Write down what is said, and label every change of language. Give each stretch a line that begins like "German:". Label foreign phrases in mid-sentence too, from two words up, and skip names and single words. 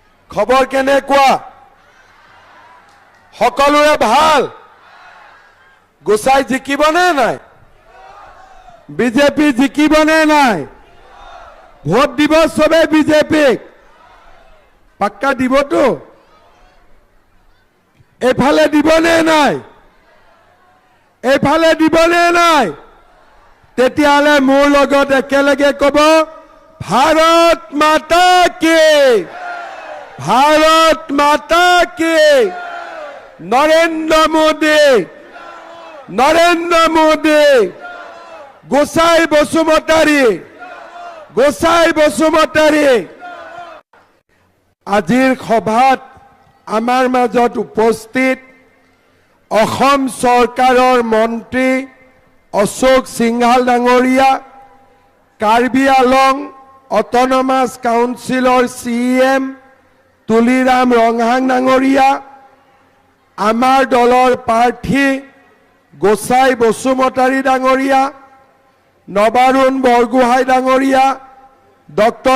Assamese: খবৰ কেনেকুৱা সকলোৰে ভাল গোসাই জিকিবনে নাই বিজেপি জিকিবনে নাই ভোট দিব সবে বিজেপিক পাক্কা দিবতো এফালে দিবনে নাই এফালে দিবনে নাই তেতিয়ালে মোৰ লগত একেলগে কব
Hindi: भारत माता की भारत माता की
Assamese: नरेंद्र मोदी गोसाई बसुमतारी आजिर সভাত আমাৰ মাজত উপস্থিত অসম চৰকাৰৰ মন্ত্ৰী অশোক সিংঘাল ডাঙৰীয়া কাৰ্বি আলং
English: Autonomous Councillor CEM
Assamese: তুলিৰাম ৰংহাং ডাঙৰীয়া আমাৰ দলৰ প্ৰাৰ্থী গোসাই বসুমতাৰী ডাঙৰীয়া নবাৰুণ বৰগোহাঞি ডাঙৰীয়া ডক্টৰ